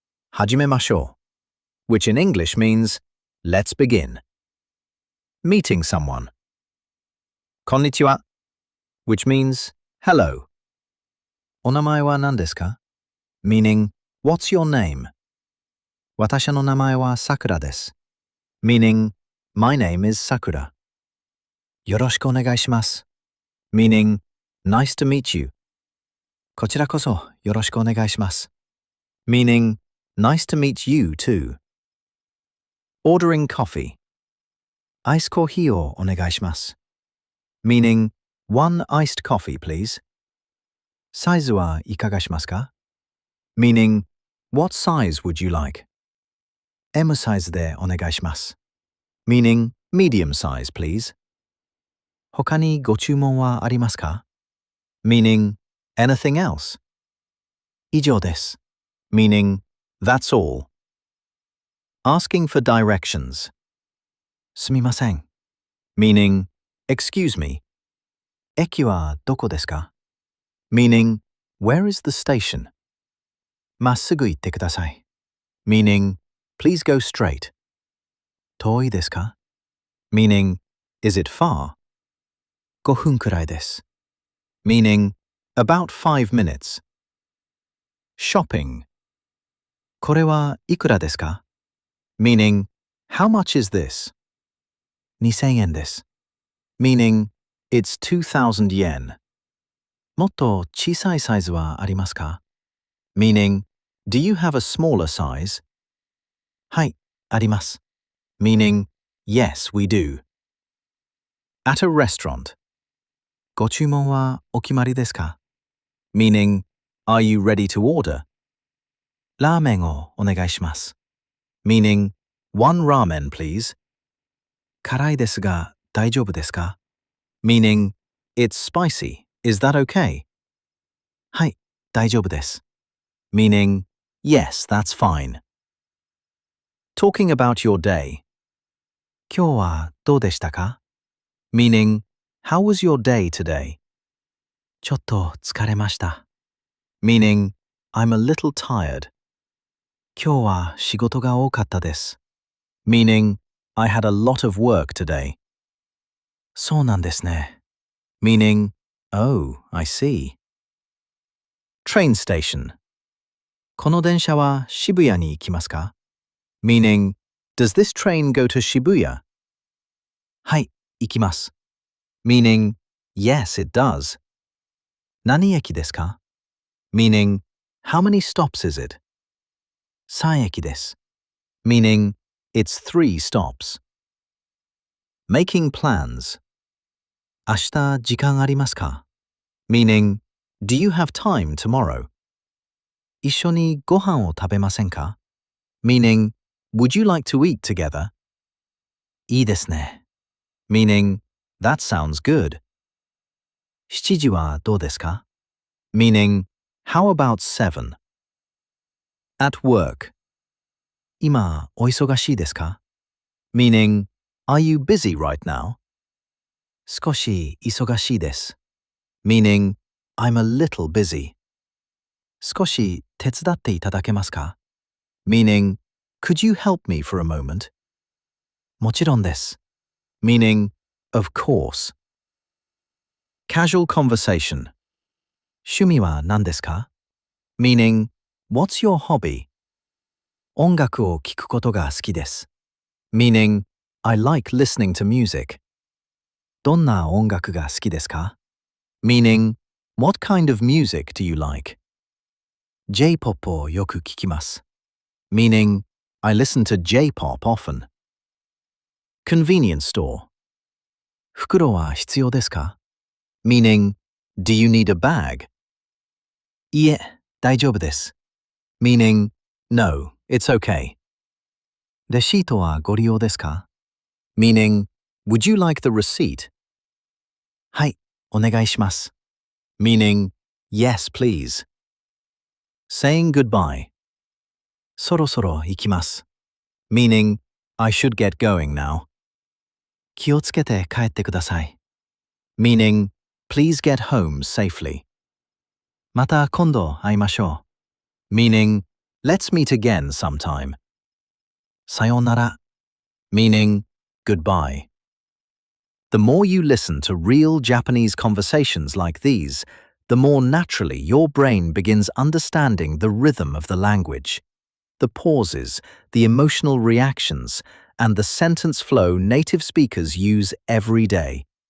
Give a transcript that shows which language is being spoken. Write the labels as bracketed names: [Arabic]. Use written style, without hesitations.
[Japanese] 始めましょう, [English] which in English means, let's begin. Meeting someone. [Japanese] こんにちは, [English] which means, hello. [Japanese] お名前は何ですか? [English] Meaning, what's your name? [Japanese] 私の名前はさくらです. [English] Meaning, my name is Sakura. [Japanese] よろしくお願いします. [English] Meaning, nice to meet you. [Japanese] こちらこそよろしくお願いします. [English] Meaning, nice to meet you too. Ordering coffee. [Japanese] アイスコーヒーをお願いします. [English] Meaning, one iced coffee, please. [Japanese] サイズはいかがしますか? [English] Meaning, what size would you like? [Japanese] M サイズでお願いします. [English] Meaning, medium size, please. [Japanese] 他にご注文はありますか? [English] Meaning, anything else? [Japanese] 以上です. [English] Meaning, that's all. Asking for directions. [Japanese] すみません. [English] Meaning, excuse me. [Japanese] 駅はどこですか? [English] Meaning, where is the station? [Japanese] まっすぐ行ってください. [English] Meaning, please go straight. [Japanese] 遠いですか? [English] Meaning, is it far? [Japanese] 5分くらいです. [English] Meaning, about 5 minutes. Shopping. [Japanese] これはいくらですか? [English] Meaning, how much is this? [Japanese] 2000円です. [English] Meaning, it's 2,000 yen. [Japanese] もっと小さいサイズはありますか? [English] Meaning, do you have a smaller size? [Japanese] はい、あります. [English] Meaning, yes, we do. At a restaurant. [Japanese] ご注文はお決まりですか? [English] Meaning, are you ready to order? [Japanese] ラーメンをお願いします. [English] Meaning, one ramen, please. [Japanese] 辛いですが大丈夫ですか? [English] Meaning, it's spicy. Is that okay? [Japanese] はい、大丈夫です. [English] Meaning, yes, that's fine. Talking about your day. [Japanese] 今日はどうでしたか? [English] Meaning, how was your day today? [Japanese] ちょっと疲れました. [English] Meaning, I'm a little tired. [Japanese] 今日は仕事が多かったです. [English] Meaning, I had a lot of work today. [Japanese] そうなんですね. [English] Meaning, oh, I see. Train station. [Japanese] この電車は渋谷に行きますか? [English] Meaning, does this train go to Shibuya? [Japanese] はい、行きます. [English] Meaning, yes, it does. [Japanese] 何駅ですか? [English] Meaning, how many stops is it? [Japanese] 3駅です. [English] Meaning, it's 3 stops. Making plans. [Japanese] 明日時間ありますか? [English] Meaning, Do you have time tomorrow? [Japanese] 一緒にご飯を食べませんか? [English] Meaning, would you like to eat together? [Japanese] いいですね. [English] Meaning, that sounds good. [Japanese] 7時はどうですか? [English] Meaning, how about 7? At work. [Japanese] 今お忙しいですか? [English] Meaning, are you busy right now? [Japanese] 少し忙しいです. [English] Meaning, I'm a little busy. [Japanese] 少し手伝っていただけますか? [English] Meaning, could you help me for a moment? [Japanese] もちろんです. [English] Meaning, of course. Casual conversation. [Japanese] 趣味は何ですか? [English] Meaning, what's your hobby? [Japanese] 音楽を聴くことが好きです. [English] Meaning, I like listening to music. [Japanese] どんな音楽が好きですか? [English] Meaning, what kind of music do you like? [Japanese] J-pop をよく聞きます. [English] Meaning, I listen to J-pop often. Convenience store. [Japanese] 袋は必要ですか? [English] Meaning, do you need a bag? [Japanese] いえ、大丈夫です. [English] Meaning, no, it's okay. [Japanese] レシートはご利用ですか? [English] Meaning, would you like the receipt? [Japanese] はい、お願いします. [English] Meaning, yes, please. Saying goodbye. [Japanese] そろそろ行きます. [English] Meaning, I should get going now. [Japanese] 気をつけて帰ってください. [English] Meaning, please get home safely. [Japanese] また今度会いましょう. [English] Meaning, let's meet again sometime. [Japanese] さようなら. [English] Meaning, goodbye. The more you listen to real Japanese conversations like these, the more naturally your brain begins understanding the rhythm of the language, the pauses, the emotional reactions, and the sentence flow native speakers use every day.